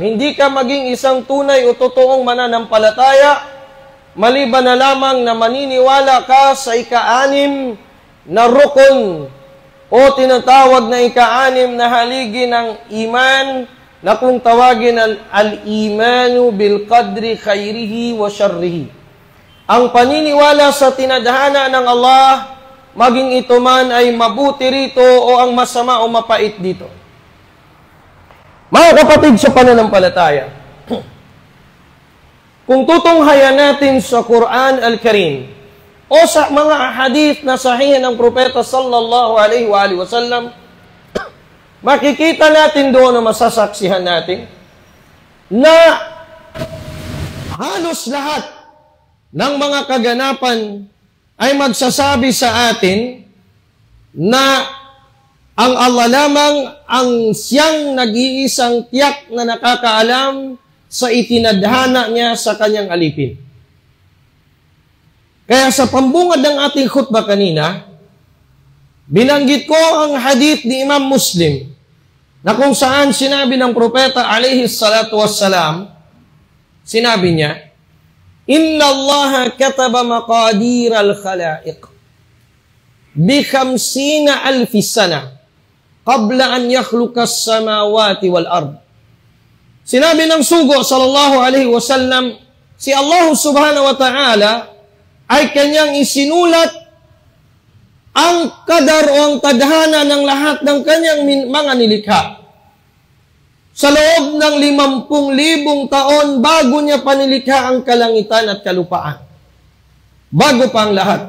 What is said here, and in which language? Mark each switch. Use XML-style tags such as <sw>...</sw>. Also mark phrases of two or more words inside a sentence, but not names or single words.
<tl>Hindi ka maging isang tunay o totoong mananampalataya maliban na lamang na maniniwala ka sa ika-6 na rukun o tinatawag na ika-6 na haligi ng iman na kung tawagin</tl> <ar>الإيمان بالقدر خيره وشره.</ar> <tl>Ang paniniwala sa tinadhana ng Allah, maging ito man ay mabuti rito o ang masama o mapait dito. Mga kapatid sa pananampalataya, kung tutunghayan natin sa Quran Al-Karim o sa mga hadith na sahih ng Propeta</tl> <ar>صلى الله عليه وسلم,</ar> <tl>makikita natin doon na masasaksihan natin na halos lahat ng mga kaganapan ay magsasabi sa atin na ang Allah lamang ang siyang nag-iisang tiyak na nakakaalam sa itinadhana niya sa kanyang alipin. Kaya sa pambungad ng ating khutbah kanina, Binanggit ko ang hadith ni Imam Muslim na kung saan sinabi ng propeta</tl> <ar>عليه الصلاة والسلام,</ar> <tl>sinabi niya,</tl> <ar>إن الله كتب مقادير الخلائق بـ 50,000 سنة قبل أن يخلق السماوات والأرض.</ar> <tl>Sinabi ng sugo</tl> <ar>صلى الله عليه وسلم,</ar> <tl>si Allah</tl> <ar>سبحانه وتعالى</ar> <tl>ay kanyang isinulat ang kadar o ang tadhana ng lahat ng kanyang mga nilikha. Sa loob ng 50,000 taon bago niya panilikha ang kalangitan at kalupaan. Bago pa ang lahat.</tl>